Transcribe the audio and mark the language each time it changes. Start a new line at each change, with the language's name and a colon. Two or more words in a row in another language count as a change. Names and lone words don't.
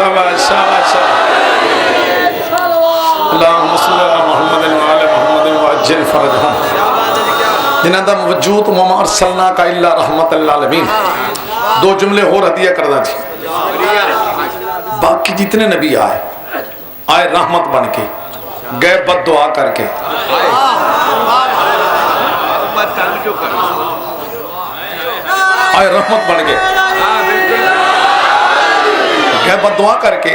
Arabic: شاباش شاباش اللهم صل على محمد وآل محمد وعجل فرجهم
Punjabi: جنہاں دا وجود
Arabic: وما أرسلناك إلا رحمة للعالمين.
Punjabi: دو جملے ہور ہدیہ کردا جی۔ باقی جنے نبی آئے رحمت بن کے، گئے بد دعا کر کے. آئے رحمت بن گئے، گئے بد دعا کر کے.